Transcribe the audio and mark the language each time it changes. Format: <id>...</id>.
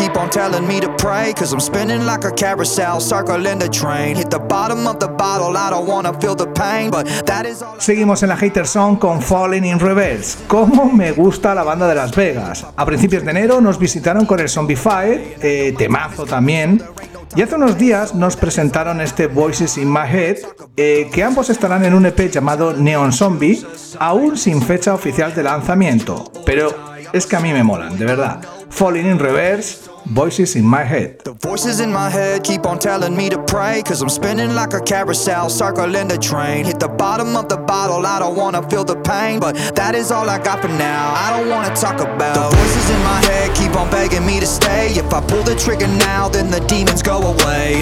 <en>Telling me to pray, 'cause I'm spinning like a carousel, circling the train. Hit the bottom of the bottle, I don't wanna feel the pain, but that is all.</en> <es>Seguimos en la Hater Zone con Falling in Reverse. Cómo me gusta la banda de Las Vegas. A principios de enero nos visitaron con el Zombie Fire, temazo también. Y hace unos días nos presentaron este Voices in My Head, que ambos estarán en un EP llamado Neon Zombie, aún sin fecha oficial de lanzamiento. Pero es que a mí me molan, de verdad. Falling in Reverse, Voices in My Head.</es> <en>The voices in my head keep on telling me to pray, 'cause I'm spinning like a carousel, circling the train. Hit the bottom of the bottle, I don't wanna feel the pain, but that is all I got for now, I don't wanna talk about. The voices in my head keep on begging me to stay. If I pull the trigger now, then the demons go away.</en>